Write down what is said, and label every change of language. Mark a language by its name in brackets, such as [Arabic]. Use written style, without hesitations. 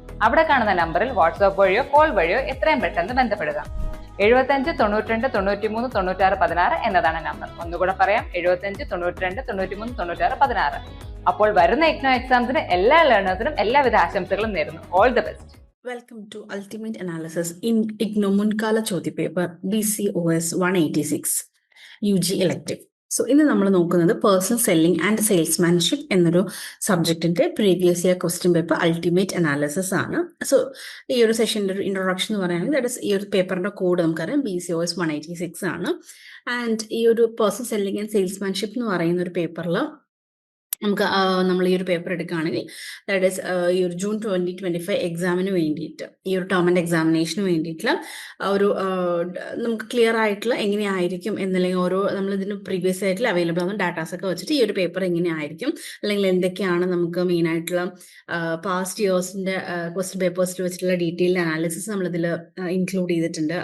[Malayalam] അവിടെ കാണുന്ന നമ്പറിൽ വാട്സ്ആപ്പ് വഴിയോ കോൾ വഴിയോ എത്രയും പെട്ടെന്ന് ബന്ധപ്പെടുക. 75 92 93 96 16 എന്നതാണ് നമ്പർ. ഒന്നുകൂടെ പറയാം, 75 92 93 96 16. അപ്പോൾ വരുന്ന ഇഗ്നോ എക്സാംസിന് എല്ലാ ലേണേഴ്സിനും എല്ലാവിധ ആശംസകളും നേരുന്നു. [English] All the best. Welcome to Ultimate Analysis in IGNO [Malayalam] മുൻകാല ചോദ്യപേപ്പർ [English] BCOS 186 UG elective. [Malayalam] സോ ഇന്ന് നമ്മൾ നോക്കുന്നത് പേഴ്സണൽ സെല്ലിംഗ് ആൻഡ് സെയിൽസ്മാൻഷിപ്പ് എന്നൊരു സബ്ജക്റ്റിന്റെ previous year question paper ultimate analysis ആണ്. സോ ഈ ഒരു സെഷൻ്റെ ഒരു ഇൻട്രൊഡക്ഷൻ എന്ന് പറയുന്നത് ദാറ്റ് ഇസ് ഈ ഒരു പേപ്പറിന്റെ കോഡ് നമുക്കറിയാം BCOS 186 ആണ്. ആൻഡ് ഈ ഒരു പേഴ്സണൽ സെല്ലിംഗ് ആൻഡ് സെയിൽസ്മാൻഷിപ്പ് എന്ന് പറയുന്ന ഒരു പേപ്പറിൽ നമുക്ക് നമ്മൾ ഈ ഒരു പേപ്പർ എടുക്കുകയാണെങ്കിൽ ദാറ്റ് ഈസ് ഈ ഒരു ജൂൺ 2025 എക്സാമിന് വേണ്ടിയിട്ട് ഈ ഒരു ടേം ആൻഡ് എക്സാമിനേഷന് വേണ്ടിയിട്ടുള്ള ഒരു നമുക്ക് ക്ലിയർ ആയിട്ടുള്ള എങ്ങനെയായിരിക്കും എന്നല്ലെങ്കിൽ ഓരോ നമ്മൾ ഇതിന് പ്രീവിയസ് ആയിട്ടുള്ള അവൈലബിൾ ആവുന്ന ഡാറ്റാസ് ഒക്കെ വെച്ചിട്ട് ഈ ഒരു പേപ്പർ എങ്ങനെയായിരിക്കും അല്ലെങ്കിൽ എന്തൊക്കെയാണ് നമുക്ക് മെയിൻ ആയിട്ടുള്ള പാസ്റ്റ് ഇയേഴ്സിന്റെ ക്വസ്റ്റ്യൻ പേപ്പേഴ്സിൽ വെച്ചിട്ടുള്ള ഡീറ്റെയിൽഡ് അനാലിസിസ് നമ്മളിതിൽ ഇൻക്ലൂഡ് ചെയ്തിട്ടുണ്ട്.